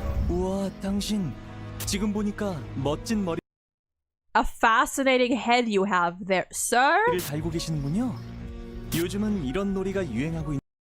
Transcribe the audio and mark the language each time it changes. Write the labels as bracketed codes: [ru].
[ko] 우와, 당신 지금 보니까 멋진 머리. [en] A fascinating head you have there, sir. [ko] 를 달고 계시는군요. 요즘은 이런 놀이가 유행하고 있.